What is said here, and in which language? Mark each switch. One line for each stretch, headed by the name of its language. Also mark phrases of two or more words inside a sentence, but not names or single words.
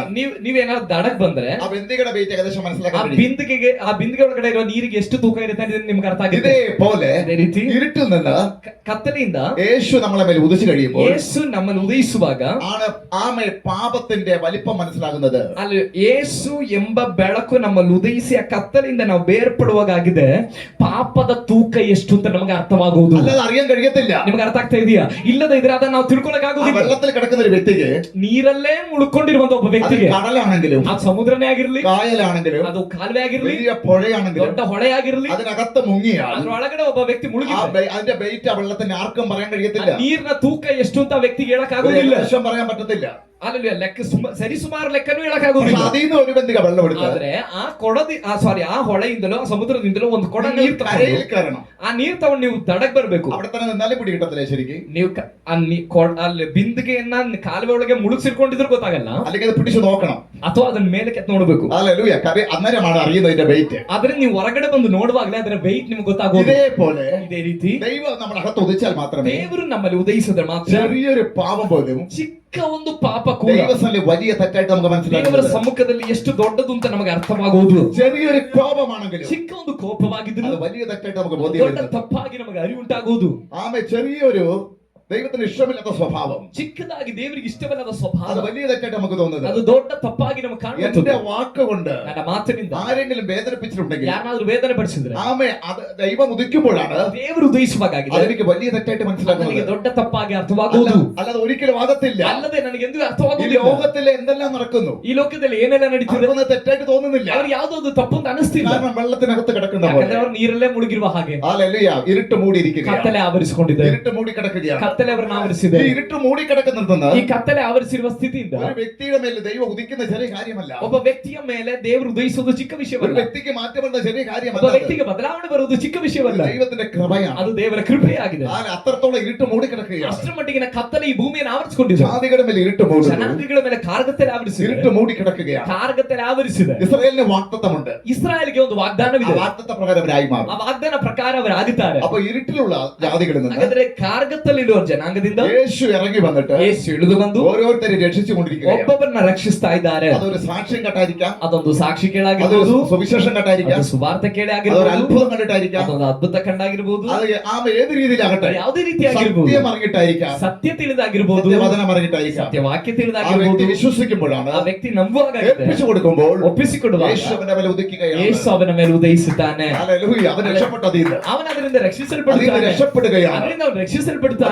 Kannada: ನೀವೇನಾದ್ರು ದಡಕ್ ಬಂದ್ರೆ
Malayalam: ആ ബന്ധികയുടെ വെയിറ്റ് ഏകദേശം
Kannada: ಆ
Malayalam: മനസ്സിലാക്കാൻ കഴിയും.
Kannada: ಬಿಂದಿಗೆ ಒಳಗಡೆ ಇರುವ ನೀರಿಗೆ ಎಷ್ಟು ತೂಕ ಇರುತ್ತೆ ಅಂತ ನಿಮ್ಗೆ ಅರ್ಥ ಆಗಿದೆ.
Malayalam: ഇതേപോലെ
Kannada: ಅದೇ ರೀತಿ
Malayalam: ഇരുട്ടിൽ നിന്ന്
Kannada: ಕತ್ತಲೆಯಿಂದ
Malayalam: യേശു നമ്മളെ മേൽ ഉദിച്ചു കഴിയുമ്പോൾ
Kannada: ಯೇಸು ನಮ್ಮನ್ನು ಉದಯಿಸುವಾಗ
Malayalam: ആണ് ആമേ പാപത്തിന്റെ വലിപ്പം മനസ്സിലാകുന്നത്.
Kannada: ಅಲ್ಲಿ ಯೇಸು ಎಂಬ ಬೆಳಕು ನಮ್ಮಲ್ಲಿ ಉದಯಿಸಿ ಆ ಕತ್ತಲೆಯಿಂದ ನಾವು ಬೇರ್ಪಡುವಾಗಿದೆ ಪಾಪದ ದಪ್ಪದ ತೂಕ ಎಷ್ಟು ಅಂತ ನಮಗೆ ಅರ್ಥವಾಗುವುದು.
Malayalam: അല്ലാതെ അറിയാൻ കഴിയത്തില്ല.
Kannada: ನಿಮಗೆ ಅರ್ಥ ಆಗ್ತಾ ಇದೆಯಾ? ಇಲ್ಲದೆ ಇದ್ರೆ ಅದನ್ನ ನಾವು
Malayalam: ആ
Kannada: ತಿಳ್ಕೊಳಕ್ಕಾಗೋದಿಲ್ಲ.
Malayalam: വെള്ളത്തിൽ കിടക്കുന്ന ഒരു വ്യക്തിക്ക്
Kannada: ನೀರಲ್ಲೇ ಮುಳುಕೊಂಡಿರುವಂತ ಒಬ್ಬ
Malayalam: അത്
Kannada: ವ್ಯಕ್ತಿಗೆ,
Malayalam: കടലാണെങ്കിലും
Kannada: ಅದು ಸಮುದ್ರನೇ ಆಗಿರ್ಲಿ,
Malayalam: കായലാണെങ്കിലും
Kannada: ಅದು ಕಾಲುವೆ ಆಗಿರ್ಲಿ,
Malayalam: വലിയ പുഴയാണെങ്കിലും
Kannada: ದೊಡ್ಡ ಹೊಳೆ ಆಗಿರ್ಲಿ,
Malayalam: അതിനകത്ത് മുങ്ങിയാൽ
Kannada: ಅದ್ರ ಒಳಗಡೆ ಒಬ್ಬ ವ್ಯಕ್ತಿ ಮುಳುಗಿ
Malayalam: അതിന്റെ വെയിറ്റ് ആ വെള്ളത്തിന് ആർക്കും പറയാൻ കഴിയത്തില്ല.
Kannada: ನೀರಿನ ತೂಕ ಎಷ್ಟು ಅಂತ ಆ ವ್ಯಕ್ತಿಗೆ ಹೇಳಕ್
Malayalam: ഒരു
Kannada: ಆಗೋದಿಲ್ಲ.
Malayalam: ഏകദേശം പറയാൻ പറ്റത്തില്ല.
Kannada: ಅಲ್ಲಲ್ಲಿ ಲೆಕ್ಕ ಸರಿಸುಮಾರು ಲೆಕ್ಕನೂ ಹೇಳಕ್
Malayalam: പക്ഷെ
Kannada: ಆಗೋದಿಲ್ಲ.
Malayalam: അതിൽ നിന്ന് ഒരു ബന്ധിക വെള്ളം എടുത്ത്
Kannada: ಆದ್ರೆ ಆ ಕೊಡದಿ ಆ ಹೊಳೆಯಿಂದಲೋ ಆ ಸಮುದ್ರದಿಂದಲೋ ಒಂದು ಕೊಡ ನೀರ್
Malayalam: കരയിൽ
Kannada: ತಗೊಂಡು
Malayalam: കയറണം.
Kannada: ಆ ನೀರ್ ತಗೊಂಡು ನೀವು ದಡಕ್ ಬರ್ಬೇಕು.
Malayalam: അവിടെ തന്നെ നിന്നാലേ പിടി കിട്ടത്തില്ല ശരിക്കും.
Kannada: ನೀವು ಅಲ್ಲಿ ಬಿಂದಿಗೆಯನ್ನ ಕಾಲುವೆ ಒಳಗೆ ಮುಳುಗಿಸಿರ್ಕೊಂಡಿದ್ರು ಗೊತ್ತಾಗಲ್ಲ,
Malayalam: അല്ലെങ്കിൽ അത് പിടിച്ചു നോക്കണം.
Kannada: ಅಥವಾ ಅದನ್ನ ಮೇಲೆ ಕೆತ್ತ ನೋಡ್ಬೇಕು.
Malayalam: ഹല്ലേലൂയ. അന്നേരമാണ് അറിയുന്നത് ഇതിന്റെ വെയിറ്റ്.
Kannada: ಆದ್ರೆ ನೀವು ಹೊರಗಡೆ ಬಂದು ನೋಡುವಾಗಲೇ ಅದರ ವೆಯ್ಟ್ ನಿಮ್ಗೆ ಗೊತ್ತಾಗೋದು.
Malayalam: ഇതേപോലെ
Kannada: ಇದೇ ರೀತಿ
Malayalam: ദൈവം നമ്മുടെ അകത്ത് ഉദിച്ചാൽ മാത്രമേ
Kannada: ದೇವರು ನಮ್ಮಲ್ಲಿ ಉದಯಿಸಿದ್ರೆ ಮಾತ್ರ
Malayalam: ചെറിയൊരു പാപം പോലും
Kannada: ಚಿಕ್ಕ ಒಂದು ಪಾಪ ಕೂಡ
Malayalam: ദൈവസന്നിധിയിൽ വലിയ തെറ്റായിട്ട് നമുക്ക്
Kannada: ದೇವರ
Malayalam: മനസ്സിലാക്കാം.
Kannada: ಸಮ್ಮುಖದಲ್ಲಿ ಎಷ್ಟು ದೊಡ್ಡದು ಅಂತ ನಮಗೆ ಅರ್ಥವಾಗುವುದು.
Malayalam: ചെറിയൊരു കോപമാണെങ്കിലും
Kannada: ಚಿಕ್ಕ ಒಂದು ಕೋಪವಾಗಿದ್ರು
Malayalam: അത് വലിയ തെറ്റായിട്ട് നമുക്ക്
Kannada: ದೊಡ್ಡ
Malayalam: ബോധ്യം.
Kannada: ತಪ್ಪಾಗಿ ನಮಗೆ ಅರಿವುಂಟಾಗುವುದು.
Malayalam: ആമേ ചെറിയൊരു ദൈവത്തിന് ഇഷ്ടമില്ലാത്ത സ്വഭാവം
Kannada: ಚಿಕ್ಕದಾಗಿ ದೇವರಿಗೆ ಇಷ್ಟವಲ್ಲದ
Malayalam: അത്
Kannada: ಸ್ವಭಾವ
Malayalam: വലിയ തെറ്റായിട്ട് നമുക്ക് തോന്നുന്നത്.
Kannada: ಅದು ದೊಡ್ಡ ತಪ್ಪಾಗಿ ನಮಗೆ ಕಾಣುತ್ತದೆ.
Malayalam: എന്റെ വാക്കുകൊണ്ട്
Kannada: ನನ್ನ ಮಾತಿನಿಂದ
Malayalam: ആരെങ്കിലും വേദനിപ്പിച്ചിട്ടുണ്ടെങ്കിൽ
Kannada: ಯಾರನ್ನಾದ್ರೂ ವೇದನೆ ಪಡಿಸಿದ್ರೆ
Malayalam: ആമേ അത് ദൈവം ഉദിക്കുമ്പോഴാണ്
Kannada: ದೇವರು ಉದಯಿಸುವಾಗಿದೆ
Malayalam: അതെനിക്ക് വലിയ തെറ്റായിട്ട്
Kannada: ನನಗೆ
Malayalam: മനസ്സിലാക്കുന്നത്.
Kannada: ದೊಡ್ಡ ತಪ್ಪಾಗಿ ಅರ್ಥವಾಗುವುದು.
Malayalam: അല്ലാതെ ഒരിക്കലും ആകത്തില്ല.
Kannada: ಅಲ್ಲದೆ ನನಗೆ ಎಂದೂ
Malayalam: ഈ
Kannada: ಅರ್ಥವಾಗುವುದಿಲ್ಲ.
Malayalam: ലോകത്തിലെ എന്തെല്ലാം നടക്കുന്നു
Kannada: ಈ ಲೋಕದಲ್ಲಿ ಏನೆಲ್ಲ ನಡೀತಿದೆ
Malayalam: അതൊന്നും തെറ്റായിട്ട് തോന്നുന്നില്ല.
Kannada: ಅವ್ರಿಗೆ ಯಾವುದೋ ಒಂದು ತಪ್ಪು ಅಂತ ಅನಿಸ್ತಿಲ್ಲ.
Malayalam: കാരണം വെള്ളത്തിനകത്ത് കിടക്കുന്ന
Kannada: ಯಾಕಂದ್ರೆ
Malayalam: പോലെ
Kannada: ಅವರು ನೀರಲ್ಲೇ ಮುಳುಗಿರುವ ಹಾಗೆ
Malayalam: ഹല്ലേലൂയ. ഇരുട്ട് മൂടിയിരിക്കുകയാണ്.
Kannada: ಕತ್ತಲೆ ಆವರಿಸಿಕೊಂಡಿದೆ.
Malayalam: ഇരുട്ട് മൂടി കിടക്കുകയാണ്.
Kannada: ಕತ್ತಲೆ ಅವರನ್ನು ಆವರಿಸಿದೆ.
Malayalam: ഈ ഇരുട്ട് മൂടി കിടക്കുന്നിടത്തുനിന്ന്
Kannada: ಈ ಕತ್ತಲೆ ಆವರಿಸಿರುವ ಸ್ಥಿತಿಯಿಂದ
Malayalam: ഒരു വ്യക്തിയുടെ മേൽ ദൈവം ഉദിക്കുന്ന ചെറിയ കാര്യമല്ല.
Kannada: ಒಬ್ಬ ವ್ಯಕ್ತಿಯ ಮೇಲೆ ದೇವರು ಉದಯಿಸುವುದು ಚಿಕ್ಕ
Malayalam: ഒരു
Kannada: ವಿಷಯವಲ್ಲ.
Malayalam: വ്യക്തിക്ക് മാറ്റം വരുന്ന ചെറിയ
Kannada: ಒಬ್ಬ
Malayalam: കാര്യമല്ല.
Kannada: ವ್ಯಕ್ತಿಗೆ ಬದಲಾವಣೆ ಬರುವುದು ಚಿಕ್ಕ ವಿಷಯವಲ್ಲ.
Malayalam: ദൈവത്തിന്റെ കൃപയാണ്.
Kannada: ಅದು ದೇವರ ಕೃಪೆಯಾಗಿದೆ.
Malayalam: അത്രത്തോളം ഇരുട്ട് മൂടി കിടക്കുകയാണ്.
Kannada: ಅಷ್ಟರ ಮಟ್ಟಿಗಿನ ಕತ್ತಲೆ ಈ ಭೂಮಿಯನ್ನು ಆವರಿಸಿಕೊಂಡಿದೆ.
Malayalam: ജാതികളുടെ മേൽ ഇരുട്ട് മൂടുന്നു.
Kannada: ಜನಾಂಗಗಳ ಮೇಲೆ ಕಾರ್ಗತ್ತಲೆ ಆವರಿಸಿದೆ.
Malayalam: ഇരുട്ട് മൂടി കിടക്കുകയാണ്.
Kannada: ಕಾರ್ಗತ್ತಲೆ ಆವರಿಸಿದೆ.
Malayalam: ഇസ്രായേലിന് വാഗ്ദത്തമുണ്ട്.
Kannada: ಇಸ್ರಾಯೇಲ್ಗೆ ಒಂದು
Malayalam: ആ
Kannada: ವಾಗ್ದಾನವಿದೆ.
Malayalam: വാഗ്ദത്ത പ്രകാരം അവരായി
Kannada: ಆ
Malayalam: മാറും.
Kannada: ವಾಗ್ದಾನ ಪ್ರಕಾರ ಅವರಾಗುತ್ತಾರೆ.
Malayalam: അപ്പൊ ഇരുട്ടിലുള്ള ജാതികളിൽ നിന്ന്
Kannada: ಹಾಗಾದ್ರೆ ಕಾರ್ಗತ್ತಲ್ಲಿರುವ ಜನಾಂಗದಿಂದ
Malayalam: യേശു ಇറങ്ങി വന്നിട്ട്
Kannada: ಯೇಸು ಇಳಿದು ಬಂದು
Malayalam: ഓരോരുത്തരെ രക്ഷിച്ചുകൊണ്ടിരിക്കുകയാണ്.
Kannada: ಒಬ್ಬೊಬ್ಬರನ್ನ ರಕ್ಷಿಸ್ತಾ ಇದ್ದಾರೆ.
Malayalam: അതൊരു സാക്ഷ്യം കണ്ടായിരിക്കാം.
Kannada: ಅದೊಂದು ಸಾಕ್ಷಿ
Malayalam: അതൊരു
Kannada: ಕೇಳಾಗಿರ್ಬೋದು,
Malayalam: സുവിശേഷം കണ്ടായിരിക്കാം.
Kannada: ಅದು ಸುವಾರ್ತೆ ಕೇಳಿ
Malayalam: അതൊരു
Kannada: ಆಗಿರ್ಬೋದು,
Malayalam: അത്ഭുതം കണ്ടിട്ടായിരിക്കാം.
Kannada: ಅದೊಂದು ಅದ್ಭುತ ಕಂಡಾಗಿರ್ಬೋದು,
Malayalam: അത് ഏത് രീതിയിലാകട്ടെ
Kannada: ಯಾವುದೇ ರೀತಿಯಾಗಿರ್ಬೋದು,
Malayalam: സത്യം അറിഞ്ഞിട്ടായിരിക്കാം.
Kannada: ಸತ್ಯ ತಿಳಿದಾಗಿರ್ಬೋದು,
Malayalam: സത്യവചനം അറിഞ്ഞിട്ടായിരിക്കാം.
Kannada: ಸತ್ಯವಾಕ್ಯ
Malayalam: ആ വ്യക്തി
Kannada: ತಿಳಿದಾಗಿರ್ಬೋದು.
Malayalam: വിശ്വസിക്കുമ്പോഴാണ്
Kannada: ಆ ವ್ಯಕ್ತಿ ನಂಬುವಾಗ
Malayalam: ഏൽപ്പിച്ചു കൊടുക്കുമ്പോൾ
Kannada: ಒಪ್ಪಿಸಿಕೊಡುವಾಗ
Malayalam: യേശു അവന്റെ മേൽ ഉദിക്കുകയാണ്.
Kannada: ಯೇಸು ಅವನ ಮೇಲೆ ಉದಯಿಸುತ್ತಾನೆ.
Malayalam: ഹല്ലേലൂയ. അവൻ രക്ഷപ്പെട്ടതിൽ
Kannada: ಅವನ ಅದರಿಂದ
Malayalam: അതിൽ
Kannada: ರಕ್ಷಿಸಲ್ಪಡುತ್ತಾನೆ.
Malayalam: രക്ഷപ്പെടുകയാണ്.
Kannada: ಅದರಿಂದ ಅವನು ರಕ್ಷಿಸಲ್ಪಡುತ್ತಾನೆ.